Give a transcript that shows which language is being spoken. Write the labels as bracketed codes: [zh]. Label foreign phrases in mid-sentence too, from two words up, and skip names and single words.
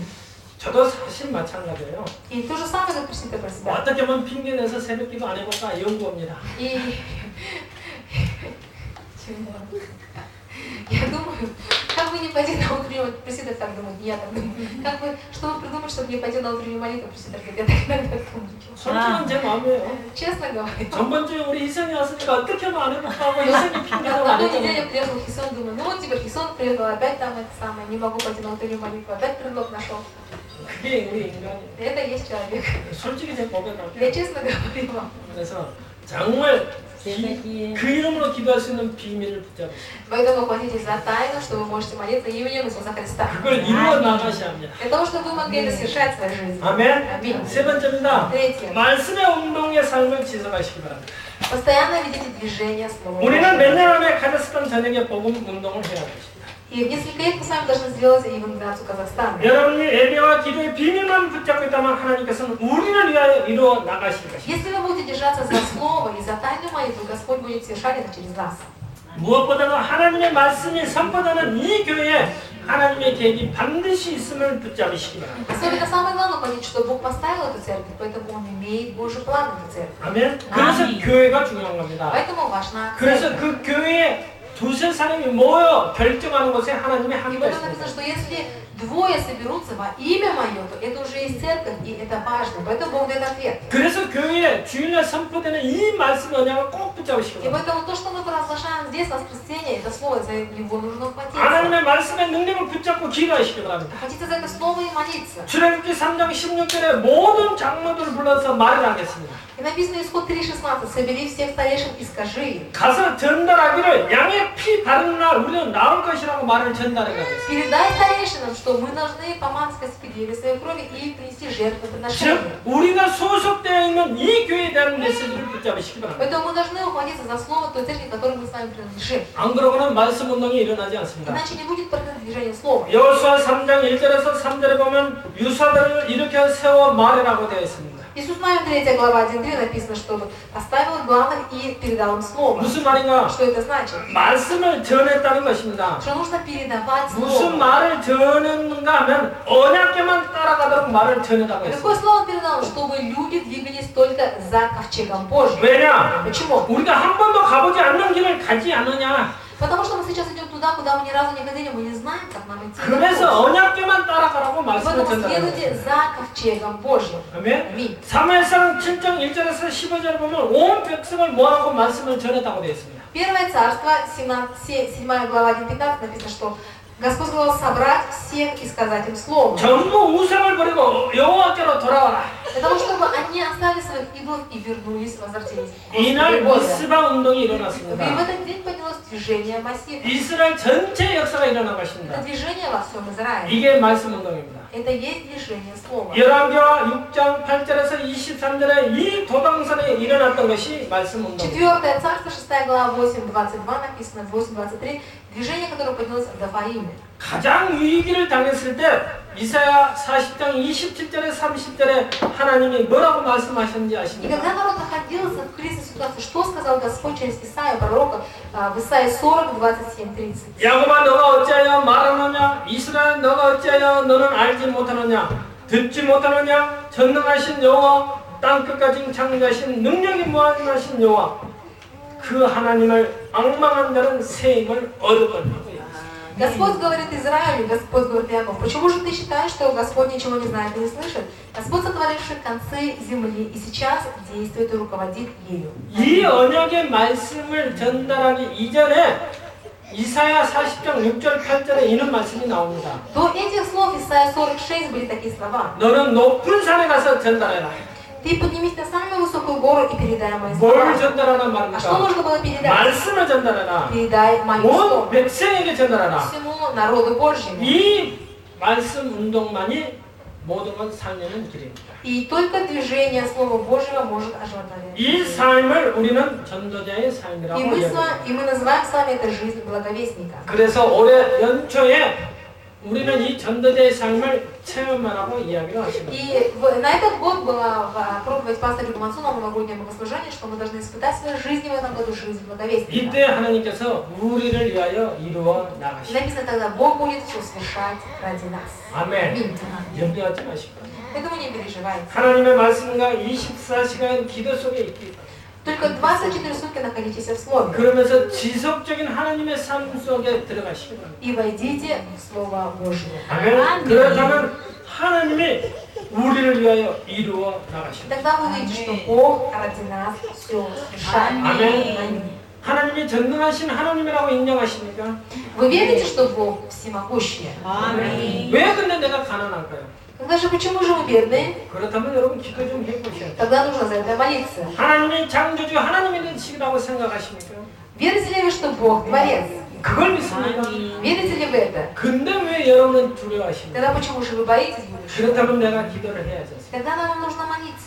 [ko] 저도 사실 마찬가지예요. [ru] И то же самое, как просите про себя. [ko] 어떻게 보면 핑계 내서 새벽 기도 안 해볼까 연구합니다. [ru] И я думаю, как бы не пойти на утреннюю, пресвитер так думает, я так думаю. Как бы, чтобы придумать, чтобы не пойти на утреннюю молитву, пресвитер говорит, я так иногда думаю. [ko] 솔직한 제 마음이에요. [ru] Честно говоря. [ko] 전번주에 우리 희선이 왔으니까 어떻게 하면 안 해볼까 하고 희선이 핑계도 [ru] На [ko] 안 [ru] той неделе [ko] 했잖아요. [ru] приехал Хисон, думаю, ну вот теперь Хисон приехал, опять там это самое, не могу пойти на утреннюю молитву, опять предлог нашел. [ko] 그게 우리 인간이에요. [ru] Это и есть человек. [ko] 솔직히 제 [ru] Я [ko] 고백할게요. [ru] честно говорю вам. [ko] 그래서 정말 그 이름으로 기도할 수 있는 비밀을 붙잡으시고 [ru] Поэтому хватитесь за тайну, что вы можете молиться именем Иисуса Христа. [ko] 그걸 이루어 나가셔야 합니다. [ru] Для того, чтобы вы могли это совершать в своей жизни. [ko] 아멘. [ru] Аминь. [ko] 세 번째입니다. [ru] Третье. [ko] 말씀의 운동의 삶을 지속하시기 바랍니다. [ru] Постоянно ведите движение Слова [ko] 우리는 [ru] Божьего. [ko] 몇 년 안에 가자스탄 전역에 복음 운동을 해야 합니다. [ru] И в несколько лет мы с вами должны сделать евангелизацию Казахстана. [ko] 여러분이 예배와 기도의 비밀만 붙잡고 있다면 하나님께서는 우리를 위하여 이루어 나가실 것입니다. [ru] Если вы будете держаться за Слово и за тайную молитву, Господь будет совершать это через вас. [ko] 무엇보다도 하나님의 말씀이 선포되는 이 교회에 하나님의 계획이 반드시 있음을 붙잡으시기 바랍니다. [ru] Особенно самое главное понять, что Бог поставил эту церковь, поэтому Он имеет Божий план на эту церковь. [ko] 아멘. 그래서 아멘. 교회가 중요한 겁니다. [ru] Поэтому важна [ko] 그래서 [ru] церковь. [ko] 그 교회에 두세 사람이 모여 결정하는 것에 하나님의 [ru] И [ko] 함께가 [ru] в этом написано, [ko] 있습니다. [ru] что если двое соберутся во имя Мое, то это уже есть церковь, и это важно. Поэтому Бог дает ответ. [ko] 그래서 교회에 주일날 선포되는 이 말씀 언약을 꼭 붙잡으시기 [ru] И [ko] 바랍니다. [ru] поэтому то, что мы провозглашаем здесь, воскресенье, это слово, за него нужно ухватиться. [ko] 하나님의 말씀의 능력을 붙잡고 기도하시기 바랍니다. [ru] Хотите за это слово и молиться. [ko] 출애굽기 3장 16절에 모든 장로들을 불러서 말을 하겠습니다. [ru] И написано исход 3:16. Собери всех старейшин и скажи им. [ko] 가서 전달하기를 양의 피 바르는 날 우리는 나올 것이라고 말을 전달해 가겠습니다. [ru] Передай старейшинам, что мы должны помазать Господи своей крови и принести жертвоприношение. [ko] 즉 우리가 소속되어 있는 이 교회에 대한 메시지를 붙잡으시기 바랍니다. [ru] Поэтому мы должны ухватиться за слово той церкви, которой мы с вами принадлежим. [ko] 안 그러고는 말씀 운동이 일어나지 않습니다. [ru] Иначе не будет продвижения слова. [ko] 여호수아 3장 1절에서 3절에 보면 유사들을 일으켜 세워 말이라고 되어 있습니다. [ru] Иисус Навин 3 глава 1:3 написано, что поставил главных и передал им слово. [ko] 무슨 말인가? [ru] Что это значит? [ko] 말씀을 전했다는 것입니다. [ru] Что нужно передавать [ko] 무슨 [ru] слово. [ko] 말을 전했는가 하면 언약궤만 따라가도록 말을 전했다고 [ru] Какое [ko] 했습니다. [ru] слово он передал? Чтобы люди двигались только за ковчегом Божьим. [ko] 왜냐? [ru] Почему? [ko] 우리가 한 번도 가보지 않는 길을 가지 않느냐? [ru] Потому что мы сейчас идем туда, куда мы ни разу не ходили, мы не знаем, как нам идти. [ko] 그래서 언약궤만 따라가라고 말씀을 [ru] Поэтому [ko] 전달합니다. [ru] следуйте за ковчегом Божьим. [ko] 아멘. [ru] Аминь. [ko] 사무엘상 7장 1절에서 15절에 보면 온 백성을 모아놓고 말씀을 전했다고 되어 있습니다. [ru] Первое царство, 7 глава 1:15 написано, что Господь сказал собрать всех и сказать им слово. [ko] 전부 우상을 버리고 여호와께로 돌아와라. [ru] Для того, чтобы они оставили своих идолов и вернулись, возвратились. к [ko] 이날 [ru] Господу Богу. [ko] 미스바 운동이 [ru] И в [ko] 일어났습니다. [ru] этот день поднялось движение массив. [ko] 이스라엘 전체 역사가 일어난 [ru] Это [ko] 것입니다. [ru] движение во всем Израиле. [ko] 이게 말씀 운동입니다. [ru] Это есть движение слова. [ko] 열왕기하 6장 8절에서 23절에 이 도당산에 일어났던 것이 말씀 운동입니다. [ru] Четвертое царство, 6 глава 8:22 написано, 8:23, движение, которое поднялось в Гафаиме. [ko] 가장 위기를 당했을 때 이사야 40장 27절에 30절에 하나님이 뭐라고 말씀하셨는지 [ru] И [ko] 아십니까? [ru] когда народ находился в кризисной ситуации, что сказал Господь через Исаию, пророка, в Исаии 40, 27, 30? [ko] 야곱아 너가 어찌하여 말하느냐? 이스라엘 너가 어찌하여 너는 알지 못하느냐? 듣지 못하느냐? 전능하신 여호와 땅끝까지 창조하신 능력이 무한하신 여호와 그 하나님을 앙망한 자는 새 힘을 얻었거니와. [ru] Господь говорит Израилю, Господь говорит Якову, почему же ты считаешь, что Господь ничего не знает и не слышит? Господь, сотворивший концы земли, и сейчас действует и руководит ею. [ko] 이 언약의 말씀을 전달하기 이전에 이사야 40장 6절 8절에 이런 말씀이 나옵니다. [ru] До этих слов Исаия 46 были такие слова. [ko] 너는 높은 산에 가서 전달해라. [ru] Ты поднимись на самую высокую гору и передай мои [ko] 뭘 [ru] слова. [ko] 전달하란 [ru] А что [ko] 말입니까? [ru] нужно было передать? [ko] 말씀을 전달해라. [ru] Передай мое [ko] 온 [ru] слово [ko] 백성에게 전달해라. [ru] всему народу Божьему. [ko] 이 말씀 운동만이 모든 걸 살리는 길입니다. [ru] И только движение Слова Божьего может оживотворять. [ko] 이 삶을 우리는 전도자의 삶이라고 [ru] И мы [ko] 이야기합니다. [ru] называем с вами это жизнь благовестника. [ko] 그래서 올해 연초에 우리는 이 전도자의 삶을 체험하라고 이야기를 하십니다. [ru] И на этот год была проповедь пастора Гумансу на новогоднее богослужение, что мы должны испытать в своей жизни в этом году жизнь благовестника. [ko] 이때 하나님께서 우리를 위하여 이루어 [ru] И [ko] 나가십니다. [ru] написано тогда, Бог будет все совершать ради нас. [ko] 아멘. [ru] Аминь. [ko] 염려하지 마십시오. [ru] Поэтому не переживайте. [ko] 하나님의 말씀과 24시간 기도 속에 있기 바랍니다. [ru] Только 24 сутки находитесь в Слове. [ko] 그러면서 지속적인 하나님의 삶 속에 들어가시기 바랍니다. [ru] И войдите в Слово Божье. [ko] 아멘. 그렇다면 하나님이 우리를 위하여 이루어 나가십니다. [ru] Тогда вы увидите, что Бог ради нас все совершает. Аминь. Аминь. [ko] 하나님이 전능하신 하나님이라고 인정하십니까? [ru] Вы верите, что Бог всемогущий? [ko] 아멘. 왜 근데 내가 가난할까요? [ru] Тогда же почему же мы бедные? [ko] 그렇다면 여러분 기도 좀 해보셔야 돼요. [ru] Тогда нужно за это молиться. [ko] 하나님이 창조주 하나님이시라고 생각하십니까? [ru] Верите ли вы, что Бог Творец? [ko] 그걸 믿습니까? [ru] Верите ли вы это? [ko] 근데 왜 여러분은 두려워하십니까? [ru] Тогда почему же вы боитесь будущего? [ko] 그렇다면 내가 기도를 해야죠. [ru] Тогда нам нужно молиться.